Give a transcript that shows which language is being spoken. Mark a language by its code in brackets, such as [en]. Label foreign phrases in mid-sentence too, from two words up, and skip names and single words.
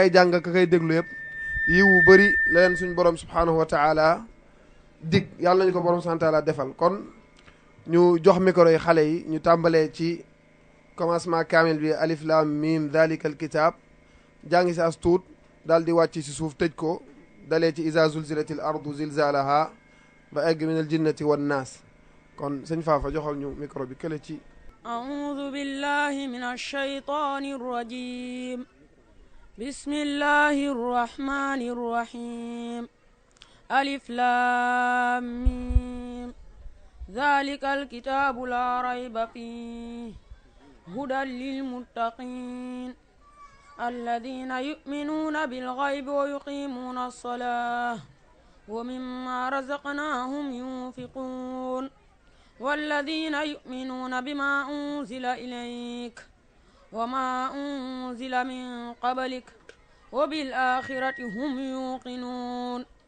[wo] kay jàng ka kay déglu yëpp yiwu bëri la leen suñ borom [ar] سبحانه وتعالى [wo] dig yàlla nañu ko borom [ar] سبحانه وتعالى [wo] defal kon ñu jox micro yi xale yi ñu tàmbalee ci commencement kaamil bi [ar] ألف لام ميم ذلك الكتاب [wo] jàngi si as tuut daal di wàcc si suuf tëj ko dalee ci [ar] إذا زلزلت الأرض زلزالها [wo] ba egg [ar] من الجنة والناس [wo] kon sëñ Fafa joxal ñu micro bi kële ci [ar] أعوذ بالله من الشيطان الرجيم بسم الله الرحمن الرحيم ألف لام ميم ذلك الكتاب لا ريب فيه هدى للمتقين الذين يؤمنون بالغيب ويقيمون الصلاة ومما رزقناهم ينفقون والذين يؤمنون بما أنزل إليك وما أنزل من قبلك وبالآخرة هم يوقنون